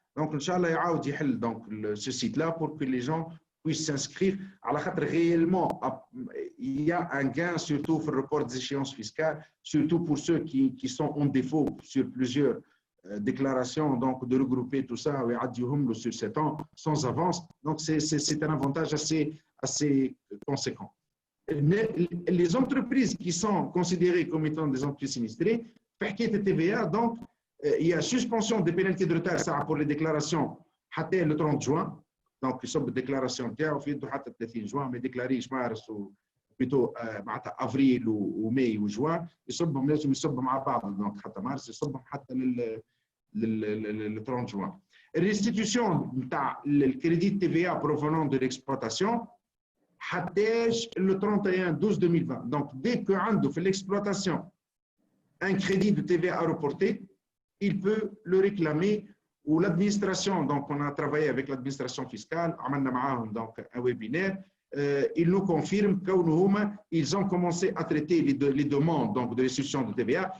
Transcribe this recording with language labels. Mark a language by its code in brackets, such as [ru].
[fr] Donc inchallah [ar] يعاود يحل [fr] donc ce site là pour que les gens puissent s'inscrire [ar] على خاطر [fr] réellement il y a un gain surtout pour le report des échéances fiscales, surtout pour ceux qui sont en défaut sur plusieurs déclarations, donc de regrouper tout ça sur 7 ans sans avance. Donc c'est un avantage assez conséquent. Les entreprises qui sont considérées comme étant des entreprises sinistrées, حكاية TVA, donc il y a suspension des pénalités de retard ça pour les déclarations حتى le 30 juin. [ar] donc يصب الديكلاراسيون نتاعو في يده حتى 30 جوان، ما يديكلاريش مارس بيتو معناتها افريل وماي وجوان، يصبهم لازم يصبهم مع بعض. دونك حتى مارس يصبهم حتى لل 30 جوان. [fr] الريستيتيوشن نتاع الكريدي تي في ا بروفونون دو ليكسبلوطاسيون حتىش le 31/12/2020. donc dès que [ar] عنده في [fr] l'exploitation un crédit de TVA à reporter, il peut le réclamer. ou l'administration, donc on a travaillé avec l'administration fiscale, [ar] عملنا معاهم [fr] donc un webinaire, ils nous confirment qu'ils ont commencé à traiter les demandes donc de restitution de TVA.